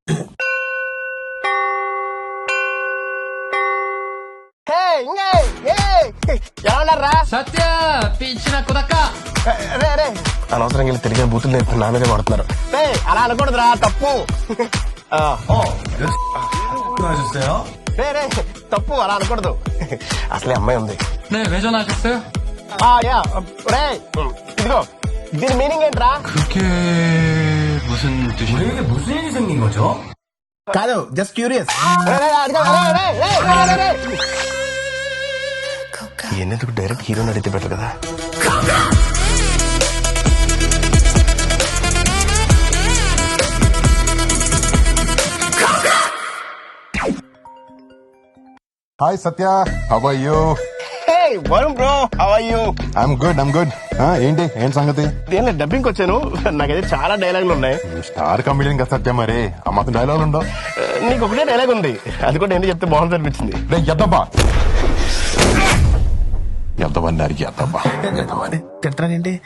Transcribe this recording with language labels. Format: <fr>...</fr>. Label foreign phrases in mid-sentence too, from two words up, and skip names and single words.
<te>సత్య పిచ్చిన కుదక్క అనవసరంగా వెళ్ళి తెలియని బూతులు నేర్పి నా మీదే పడుతున్నారు. అలా అనకూడదురా, తప్పు. తప్పు, అలా అనకూడదు. అసలే అమ్మాయి ఉంది.</te> <ko>네, 왜 전화하셨어요?</ko> <te>ఇదిగో దీని మీనింగ్ ఏంట్రా?</te> <ko>그게 무슨 뜻이에요? 우리에게 무슨 일이 생긴 거죠?</ko> <en>కాదు, just curious.</en> <te>ఎందుకు డైరెక్ట్ హీరోని అడిగితే బెటర్ కదా.</te> <en>Hi Satya, how are you? Hey, Varun bro, how are you? I'm good.</en> <te>ఏంటి సంగతి? నేను డబ్బింగ్ వచ్చాను. నాకైతే చాలా డైలాగులు ఉన్నాయి.</te> <en>star comedian</en> <te>కదా సత్య, మరి ఆ మాత్రం డైలాగ్ ఉండవు? నీకు ఒకటే డైలాగ్ ఉంది, అది కూడా ఏంటి చెప్తే బాగుంది అనిపించింది. ఎద్దబా తిడతానండి.</te>